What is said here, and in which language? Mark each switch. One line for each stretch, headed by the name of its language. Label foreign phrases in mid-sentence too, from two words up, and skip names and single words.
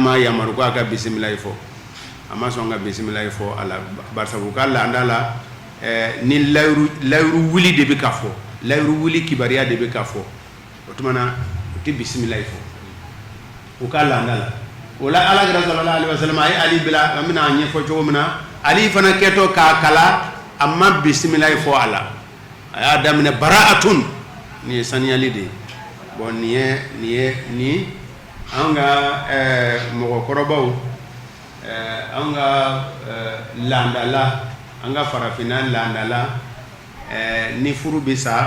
Bambara: ma yamaru ko a ka bismillah fɔ a ma sɔn ka bismillah fɔ a la barisa u ka laada la ni layiru wuli de bɛ ka fɔ layiru wuli kibariya de bɛ ka fɔ o tuma na u tɛ bismillah fɔ u ka laada la o la alakira sallallahu alaihi wasallam a ye Ali bila an bɛna a ɲɛfɔ cogo min na Ali fana kɛtɔ k'a kala a ma bismillah fɔ a la a y'a daminɛ bara'atun nin ye saniyali de ye bon nin an ka mɔgɔkɔrɔbaw an ka laadala an ka farafinna laadala ni furu bɛ